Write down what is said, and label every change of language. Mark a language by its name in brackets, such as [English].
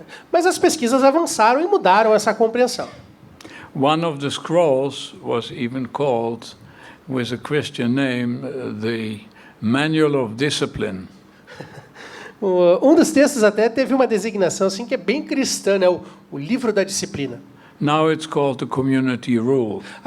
[Portuguese] Mas as pesquisas avançaram e mudaram essa compreensão. [English] One of the scrolls was even called, with a Christian name, the Manual of Discipline. [Portuguese] Um dos textos até teve uma designação assim que é bem cristã, né? O livro da disciplina. [English] Now it's called the Community Rule.